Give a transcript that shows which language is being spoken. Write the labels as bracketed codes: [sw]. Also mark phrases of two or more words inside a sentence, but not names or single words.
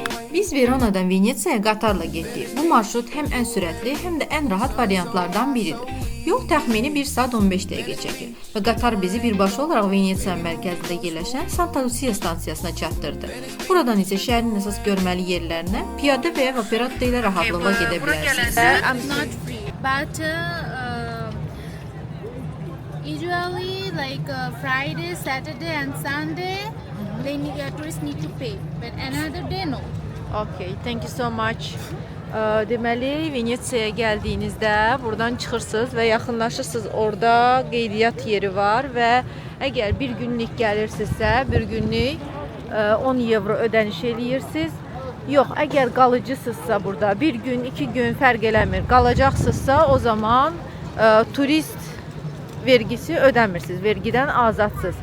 [az] Biz Veronadan Venesiyaya qatarla getdik. Bu marşrut həm ən sürətli, həm də ən rahat variantlardan biridir. Yol təxmini 1 saat 15 dəqiqə çəkir və qatar bizi birbaşa olaraq Venesiyanın mərkəzində yerləşən Santa Lucia stansiyasına çatdırdı. Buradan isə şəhərin əsas görməli yerlərinə piyada və ya operato ilə rahatlıqla gedə bilərsiniz. [en] I'm not free, but usually like Friday, Saturday and Sunday, tourists need to pay, but another day no. Okay, thank you so much. [az] Deməli, Venesiyaya gəldiyinizdə buradan çıxırsınız və yaxınlaşırsınız. Orada qeydiyyat yeri var və əgər bir günlük gəlirsinizsə, bir günlük 10 evro ödəniş eləyirsiniz. Yox, əgər qalıcısınızsa burada bir gün, 2 gün fərq eləmir, qalacaqsınızsa o zaman turist vergisi ödəmirsiniz, vergidən azadsınız.